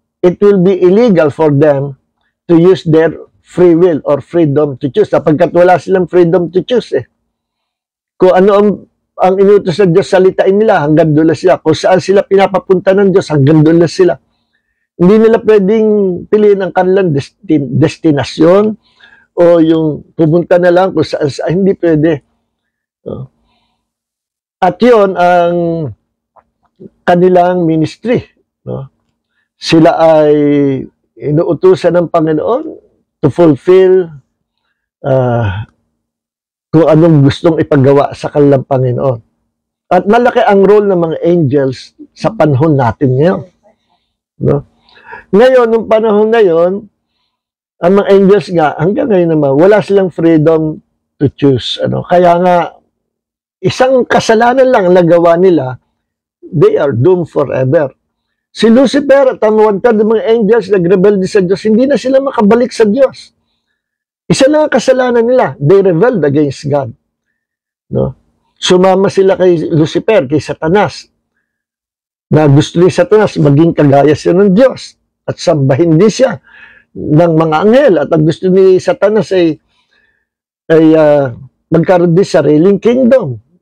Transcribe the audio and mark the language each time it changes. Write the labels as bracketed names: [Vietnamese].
[English] It will be illegal for them to use their free will or freedom to choose. [Filipino] Sapagkat wala silang [English] freedom to choose [Filipino] eh. Kung ano ang inutos ng Diyos, salitain nila, hanggang doon sila. Kung saan sila pinapapunta ng Diyos, hanggang doon sila. Hindi nila pwedeng piliin ang kanilang destinasyon o yung pumunta na lang kung saan, hindi pwede. At yun ang kanilang ministry. No? Sila ay inuutusan ng Panginoon [English] to fulfill [Filipino] kung anong gustong ipagawa sa kanilang Panginoon. At malaki ang role ng mga angels sa panahon natin ngayon. No? Ngayon, nung panahon na yon, Ang mga angels nga, hanggang ngayon naman, wala silang [English] freedom to choose. [Filipino] Kaya nga, isang kasalanan lang ang nagawa nila, [English] they are doomed forever. [Filipino] Si Lucifer at ang 1/3 ng mga angels nagrebelde sa Diyos, hindi na sila makabalik sa Diyos. Isa lang ang kasalanan nila, [English] they rebelled against God. [Filipino] No? Sumama sila kay Lucifer, kay Satanas, na gusto ni Satanas maging kagaya siya ng Diyos at sambahin din siya ng mga anghel, at ang gusto ni Satanas ay magkaroon din sariling kingdom.